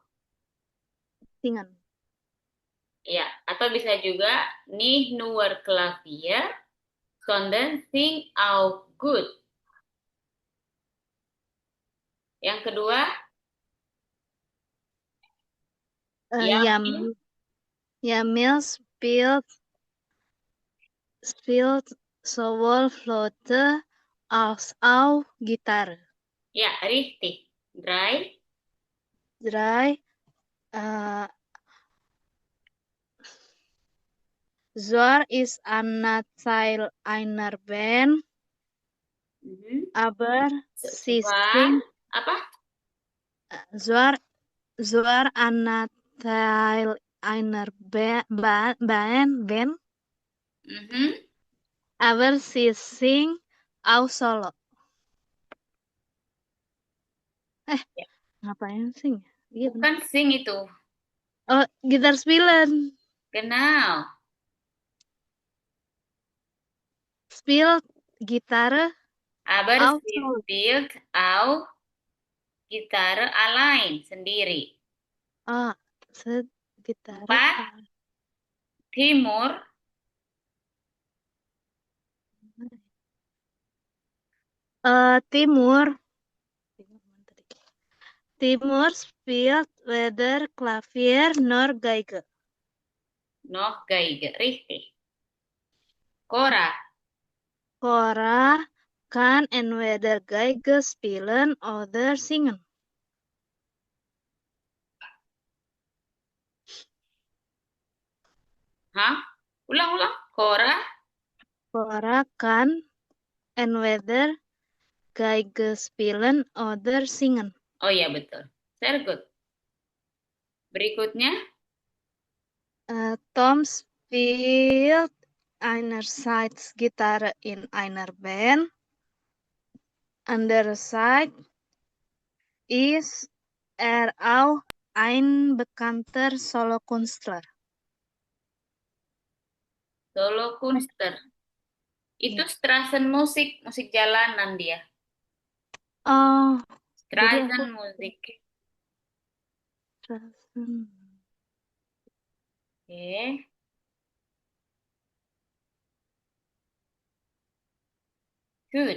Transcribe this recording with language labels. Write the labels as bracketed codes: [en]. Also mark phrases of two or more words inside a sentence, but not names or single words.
[de] Singen. [id] ya, atau bisa juga [de] nicht nur Klavier, sondern sing auch gut. [id] Yang kedua, Yamin, [de] Yam, Yamil spielt sowohl Flöte als auch Gitarre. ya richtig. Drei, Drei, äh, Zoar ist ein Teil einer Band, mhm. aber sie Suan, singt [id] apa? [de] Zoar, Zoar ein Teil einer Band, Mhm. aber sie singt auch solo. Eh, [id] Ya, ngapain sing? Iya bener. bukan sing itu. Oh, gitar spielen. [de] Genau. Spielt Gitarre Aber auch sie solo. spielt auch Gitarre allein, [id] sendiri. [de] Ah, Gitarre. [id] Empat, Timur, Timur. [de] Timur spielt weder Klavier nor Geige. noch Geige. Richtig. Cora, Cora kann entweder Geige spielen oder singen. hah? [id] Ulang-ulang. Cora, [de] Cora kann entweder Geige spielen oder singen. [id] oh iya betul. [en] Very good. [id] Berikutnya, [de] Tom spielt einerseits Gitarre in einer Band, andererseits ist er auch ein bekannter Solokünstler. Solo Kunster. [id] Itu Iya. Straßenmusik, musik jalanan dia. Oh, jadi aku [de] Straßenmusik. Rasen. [en] Oke. Good.